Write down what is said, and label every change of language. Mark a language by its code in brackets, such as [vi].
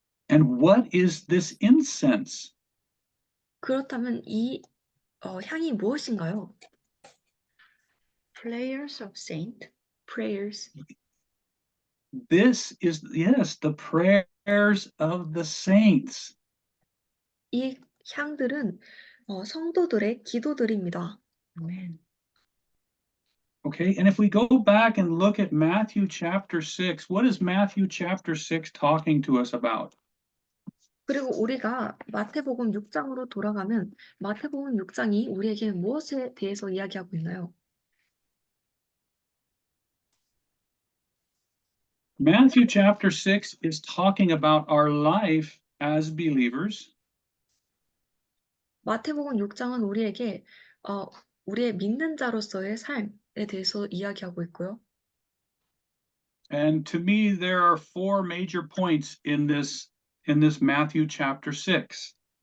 [en] And what is this incense? [ko] 그렇다면 이 향이 무엇인가요? [en] Prayers of saint. Prayers. This is, yes, the prayers of the saints. [ko] 이 향들은 성도들의 기도들입니다. 아멘. [en] Okay, and if we go back and look at Matthew chapter 6, what is Matthew chapter 6 talking to us about? [ko] 그리고 우리가 마태복음 6장으로 돌아가면 마태복음 6장이 우리에게 무엇에 대해서 이야기하고 있나요? [en] Matthew chapter 6 is talking about our life as believers. [ko] 마태복음 6장은 우리에게 우리의 믿는 자로서의 삶에 대해서 이야기하고 있고요. [en] And to me, there are four major points in this Matthew chapter 6.